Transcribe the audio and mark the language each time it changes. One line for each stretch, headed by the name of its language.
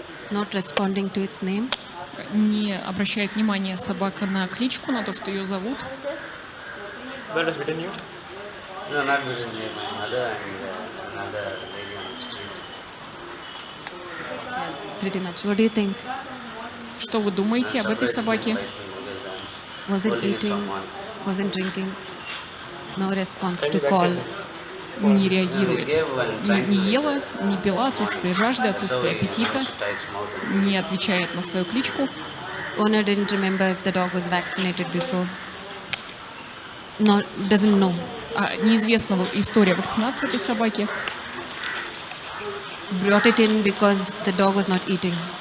English: Not responding to its name.
Russian: Не обращает внимания собака на кличку, на то, что ее зовут.
English: No, not between me. My mother and another lady on the street. Yeah, pretty much. What do you think?
Russian: Что вы думаете об этой собаке?
English: Wasn't eating, wasn't drinking. No response to call.
Russian: Не реагирует. Не ела, не пила, отсутствие жажды, отсутствие аппетита. Не отвечает на свою кличку.
English: Owner didn't remember if the dog was vaccinated before. No, doesn't know.
Russian: Неизвестна история вакцинации этой собаки.
English: Brought it in because the dog was not eating.